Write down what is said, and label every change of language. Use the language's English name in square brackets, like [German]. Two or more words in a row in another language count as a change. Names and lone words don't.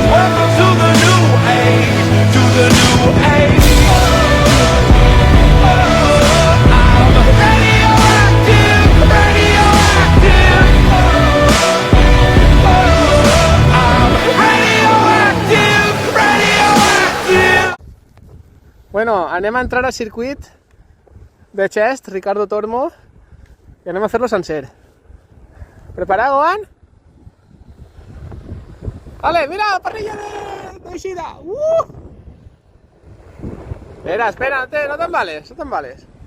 [English] Welcome to the new age, to the new age. I'm radioactive, radioactive. I'm radioactive, radioactive. [Catalan] Bueno, anem a entrar al circuit de Chest, Ricardo Tormo, i anem a fer-lo sencer. Preparat, Goan? Vale, mira, parrilla d'eixida! Espera, no t'embales, no t'embales.